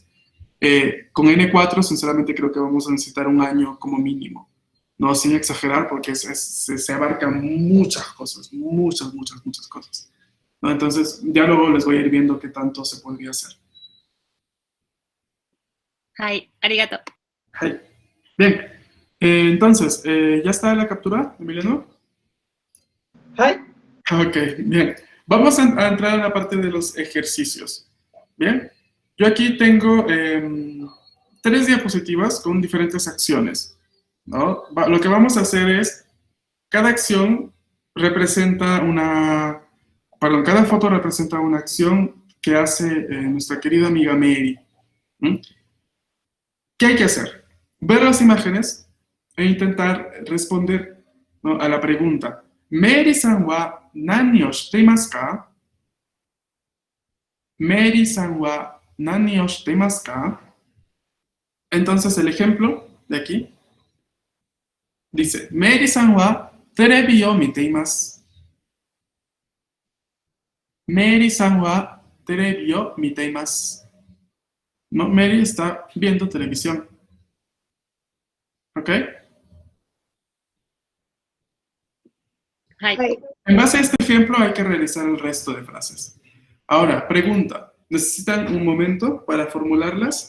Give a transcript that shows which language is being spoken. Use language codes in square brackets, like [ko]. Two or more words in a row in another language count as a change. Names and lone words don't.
[es] Con N4, sinceramente, creo que vamos a necesitar un año como mínimo, ¿no? Sin exagerar, porque se abarcan muchas cosas, muchas cosas, ¿no? Entonces, ya luego les voy a ir viendo qué tanto se podría hacer, [ja] はい、ありがとう。 [es] Hi. Bien. Entonces, ¿ya está la captura, Emiliano? Hi. Ok, bien. Vamos a entrar a la parte de los ejercicios. Bien. Yo aquí tengo 3 diapositivas con diferentes acciones, ¿no? Lo que vamos a hacer es, cada acción representa cada foto representa una acción que hace nuestra querida amiga Mary. ¿Mm? ¿Qué hay que hacer? Ver las imágenes e intentar responder, ¿no?, a la pregunta. [ja] メアリーさんは何をしていますか? メアリーさんは何をしていますか? [es] Entonces el ejemplo de aquí dice, [ja] メアリーさんはテレビを見ています. メアリーさんはテレビを見ています. [es] No, Mary está viendo televisión. ¿Ok? Hi. En base a este ejemplo hay que realizar el resto de frases. Ahora, pregunta. ¿Necesitan un momento para formularlas?